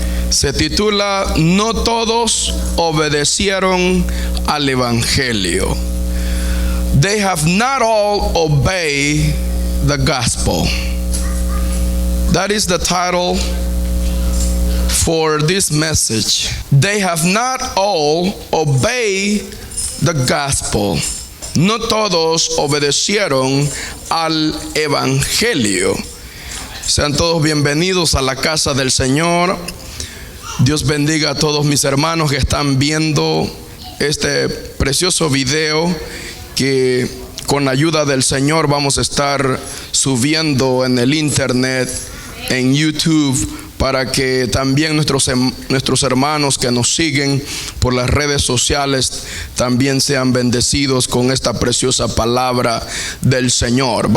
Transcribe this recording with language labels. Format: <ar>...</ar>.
<es>Se titula No todos obedecieron al Evangelio.</es> <en>They have not all obeyed the gospel. That is the title for this message. They have not all obeyed the gospel.</en> <es>No todos obedecieron al Evangelio. Sean todos bienvenidos a la casa del Señor. Dios bendiga a todos mis hermanos que están viendo este precioso video que con ayuda del Señor vamos a estar subiendo en el internet, en YouTube, para que también nuestros hermanos que nos siguen por las redes sociales también sean bendecidos con esta preciosa palabra del Señor.</es>